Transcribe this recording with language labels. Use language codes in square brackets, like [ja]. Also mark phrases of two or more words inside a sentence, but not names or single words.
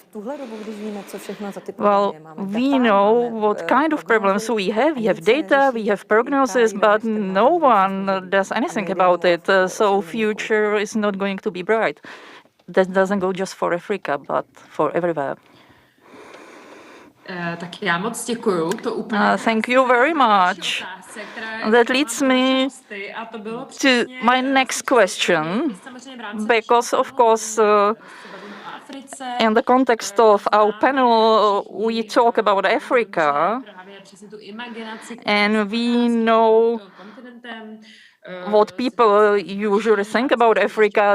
[en] Well, we know what kind of problems we have. We have data, we have prognosis, but no one does anything about it. So future is not going to be bright. That doesn't go just for Africa, but for everywhere. [cs] Tak já moc děkuju, to úplně [en] thank you very much. That leads me to my next question, because of course in the context of our panel we talk about Africa, and we know what people usually think about Africa.